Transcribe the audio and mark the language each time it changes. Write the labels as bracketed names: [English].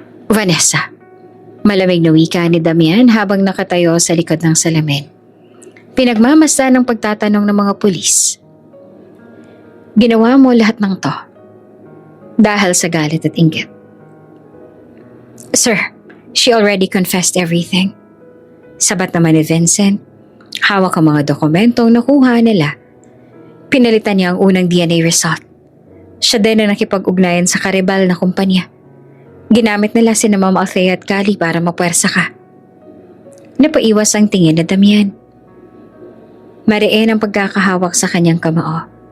[Filipino] Vanessa, malamig na wika ni Damian habang nakatayo sa likod ng salamin. Pinagmamasdan ng pagtatanong ng mga pulis. Ginawa mo lahat ng to dahil sa galit at inggit. [English] Sir, she already confessed everything. [Filipino] Sabat naman ni Vincent. Hawak ang mga dokumentong nakuha nila. Pinalitan niya ang unang DNA result. Siya din na nakipag-ugnayan sa karibal na kumpanya. Ginamit nila si Ma'am Althea at Kali para mapwersa ka. Napaiwas ang tingin na Damian. Mariin ang pagkakahawak sa kanyang kamao.